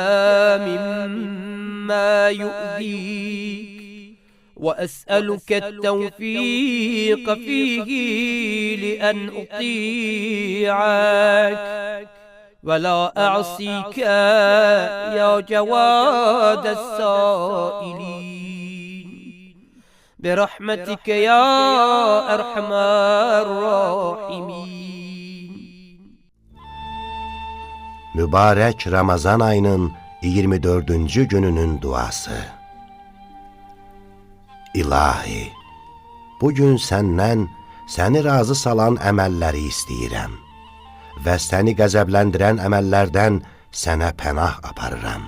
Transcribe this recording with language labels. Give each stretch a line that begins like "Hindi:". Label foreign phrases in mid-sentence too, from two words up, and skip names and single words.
Arabic: مما يؤذيك، وأسألك التوفيق فيه لأن أطيعك ولا أعصيك يا جواد السائلين، برحمتك يا أرحم الراحمين.
Azerbaijani: Mübarək Ramazan ayının 24-cü gününün duası. İlahi, bugün səndən səni razı salan əməlləri istəyirəm və səni qəzəbləndirən əməllərdən sənə pənah aparıram.